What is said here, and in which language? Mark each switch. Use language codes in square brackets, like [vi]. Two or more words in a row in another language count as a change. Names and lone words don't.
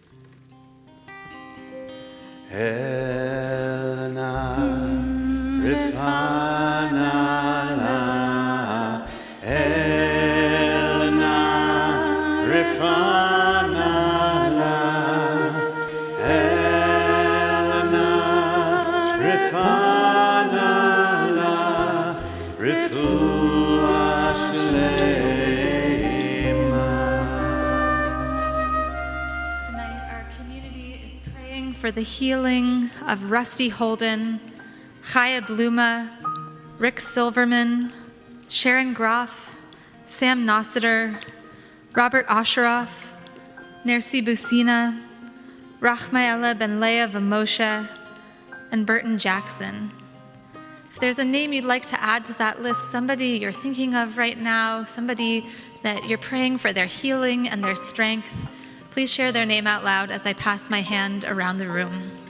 [he] אל נא רפא נא אל נא רפא נא אל נא רפא נא רפואה שלמה. [en] Tonight, our community is praying for the healing of Rusty Holden, Chaya Bluma, Rick Silverman, Sharon Groff, Sam Nossiter, Robert Osheroff, Nersi Busina, Rachmaela Ben Leah Vamoshe, and Burton Jackson. If there's a name you'd like to add to that list, somebody you're thinking of right now, somebody that you're praying for their healing and their strength, please share their name out loud as I pass my hand around the room.